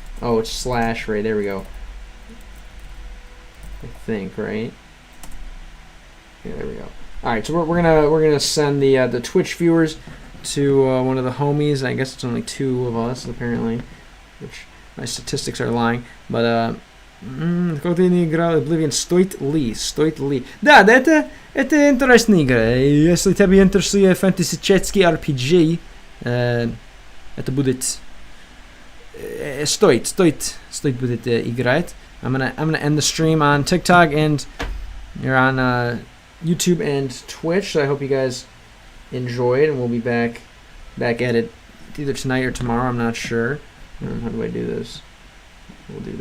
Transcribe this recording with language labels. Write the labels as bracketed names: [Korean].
[English] Oh, it's slash right. There we go. I think, right? Yeah, there we go. All right, so we're gonna send the Twitch viewers to one of the homies. I guess it's only 2 of us apparently, which my statistics are lying. But [Russian] как ты не играл Oblivion, стоит ли? Да, это интересная игра. Если тебя интересует фэнтезический RPG, это будет стоит будет играть. [English] I'm gonna end the stream on TikTok and you're on YouTube and Twitch. So I hope you guys enjoyed, and we'll be back at it either tonight or tomorrow. I'm not sure. How do I do this? We'll do that.